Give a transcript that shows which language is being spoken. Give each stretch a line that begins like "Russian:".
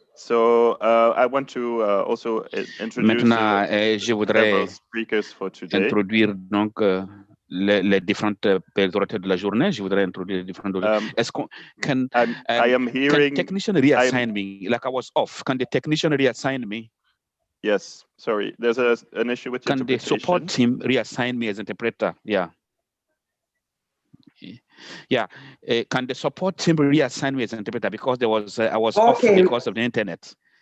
English: I want to also introduce several speakers for today.
French: Introduire donc les différentes priorités de la journée. Je voudrais introduire les différentes. Est-ce qu'on
English: can technician reassign me? Like I was off. Can the technician reassign me? Yes. Sorry, there's an issue with can the support team reassign me as interpreter? Yeah. Yeah. Can the support team reassign me as interpreter because there was I was off because of the internet?